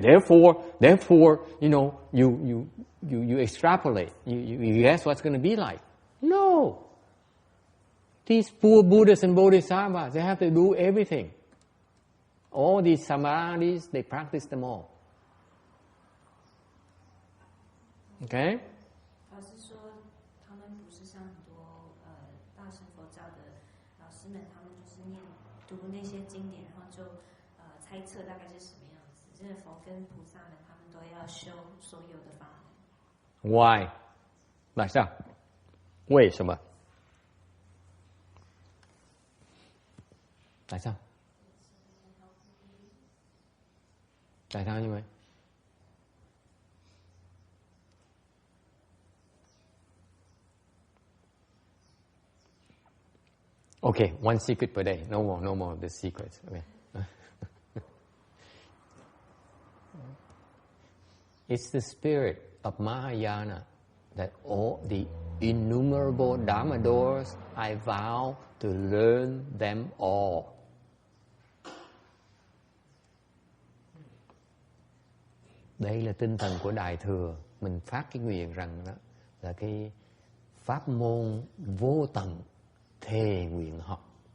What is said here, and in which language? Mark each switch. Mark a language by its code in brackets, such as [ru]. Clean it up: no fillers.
[en] Therefore, you know, you extrapolate. You guess what's going to be like. No. These poor Buddhas and Bodhisattvas, they have to do everything. All these samadhis, they practice them all. Okay? [zh] 老师说，他们不是像很多大乘佛教的老师们，他们就是读那些经典，然后就猜测大概是什么样子。真的佛跟菩萨们，他们都要修所有的法门。 [en] Why? [vi] Tại sao? [zh] 为什么？ [vi] Tại sao? Tại sao như vậy? [en] Okay, one secret per day. No more of the secrets. Okay. It's the spirit of Mahayana that all the innumerable Dharma doors, I vow to learn them all. [vi] Đây là tinh thần của Đại Thừa. Mình phát cái nguyện rằng đó là cái pháp môn vô tận thề nguyện học.